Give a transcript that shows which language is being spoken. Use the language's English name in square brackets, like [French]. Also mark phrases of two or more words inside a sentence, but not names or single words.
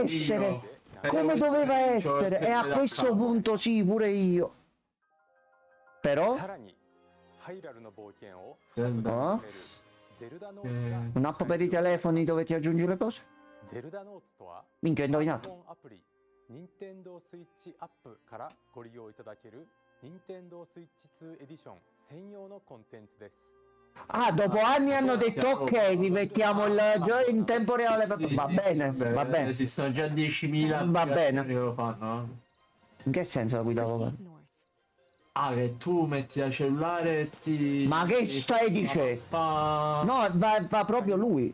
[Italian] essere. Come questo doveva è essere. E a da questo capo. punto sì, pure io. Però no. Un'app per i telefoni dove ti aggiungi le cose? Minchia, ho indovinato. [Japanese] Nintendo Switch App からご利用いただける Nintendo Switch 2 Edition 専用のコンテンツです。 [Italian] Ah, dopo anni hanno detto ok, vi mettiamo il gioco in tempo reale. Va bene, va bene. Esistono già 10.000 Va bene. che lo fanno. In che senso la guida locale? Ah, che tu metti da cellulare e ti... Ma che stai dicendo? No, va proprio lui.